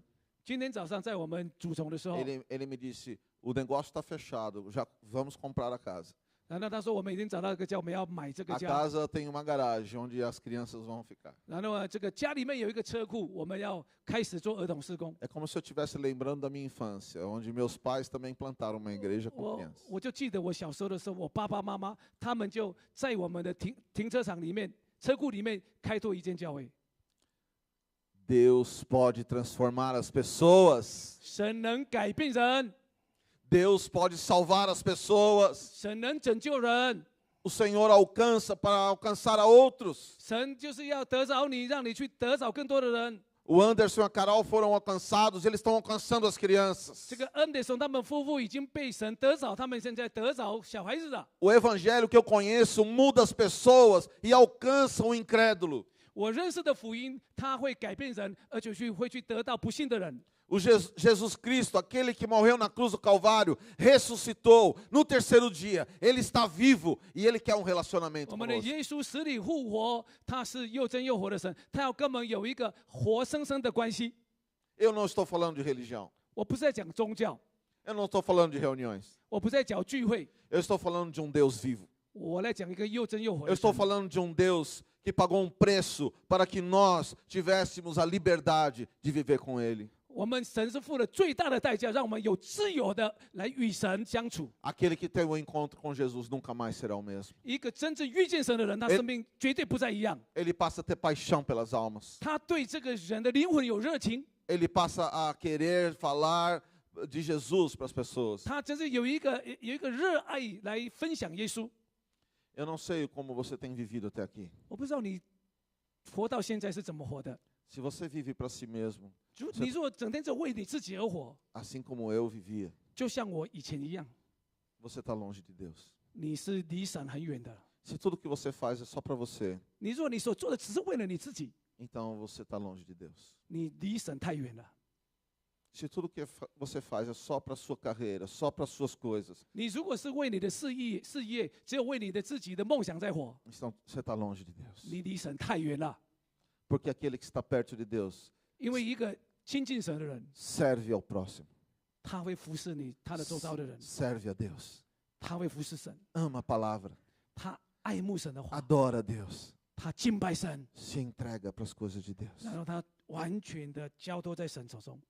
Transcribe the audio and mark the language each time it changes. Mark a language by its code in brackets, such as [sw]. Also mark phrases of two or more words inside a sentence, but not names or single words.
[zh] 今天早上在我们主崇的时候， [pt] ele me disse, o negócio está fechado, já vamos comprar a casa. [zh] 然后他说我们已经找到一个家，我们要买这个 [pt] A [zh] 家。 [pt] casa tem uma garagem onde as crianças vão ficar. [zh] 然后这个家里面有一个车库，我们要开始做儿童事工。 [pt] É como se eu estivesse lembrando da minha infância, onde meus pais também plantaram uma igreja com crianças. [zh] 我就记得我小时候的时候，我爸爸妈妈他们就在我们的停车场里面、车库里面开拓一间教会。 [pt] Deus pode transformar as pessoas. [zh] 神能改变人， [pt] Deus pode salvar as pessoas. [zh] 神能拯救人， [pt] O Senhor alcança para alcançar a outros. [zh] 神就是要得着你，让你去得着更多的人。 [pt] O Anderson e a Carol foram alcançados, eles estão alcançando as crianças. [zh] 这个恩德松他们夫妇已经被神得着，他们现在得着小孩子了。 [pt] O evangelho que eu conheço muda as pessoas e alcança o incrédulo. [zh] 我认识的福音，它会改变人，而且会去得到不信的人。 [pt] O Jesus Cristo, aquele que morreu na cruz do Calvário, ressuscitou no terceiro dia. Ele está vivo e ele quer um relacionamento [zh] 我们的 [pt] conosco. [zh] 耶稣死里复活，他是又真又活的神，他要跟我们有一个活生生的关系。 [pt] Eu não estou falando de religião. [zh] 我不是在讲宗教， [pt] Eu não estou falando de reuniões. [zh] 我不是在讲聚会， [pt] Eu estou falando de um Deus vivo. [zh] 我来讲一个又真又活 [pt] Eu [zh] 的 [pt] estou [zh] 神。 [pt] falando de um Deus que pagou um preço para que nós tivéssemos a liberdade de viver com Ele. [zh] 我们神是付了最大的代价，让我们有自由的来与神相处。 [pt] Aquele que tem o encontro com Jesus nunca mais será o mesmo. [zh] 一个真正遇见神的人，他生命绝对不再一样。 [pt] Ele passa a ter paixão pelas almas. [zh] 他对这个人的灵魂有热情， [pt] Ele passa a querer falar de Jesus para as pessoas. [zh] 他真是有一个热爱来分享耶稣。 [pt] Eu não sei como você tem vivido até aqui. [zh] 我不知道你活到现在是怎么活的。 [pt] Se você vive para si mesmo, [zh] 你如果整天只为你自己而活， [pt] assim como eu vivia, [zh] 就像我以前一样， [pt] você está longe de Deus. [zh] 你是离神很远的。 [pt] Se tudo que você faz é só para você, [zh] 你如果你所做的只是为了你自己， [pt] então você está longe de Deus. [zh] 你离神太远了。 [pt] Se tudo que você faz é só para a sua carreira, só para as suas coisas, [zh] 你如果是为你的事业，只有为你的自己的梦想在活， [pt] então você está longe de Deus. [zh] 你离神太远了。 [pt] Porque aquele que está perto de Deus [zh] 因为一个亲近神的人， [pt] serve ao próximo, [zh] 他会服侍你，他的周遭的人， [pt] serve a Deus, [zh] 他会服侍神， [pt] ama a palavra, [zh] 他爱慕神的话， [pt] adora a Deus, [zh] 他敬拜神， [pt] se entrega para as coisas de Deus. [zh] 然后他完全的交托在神手中。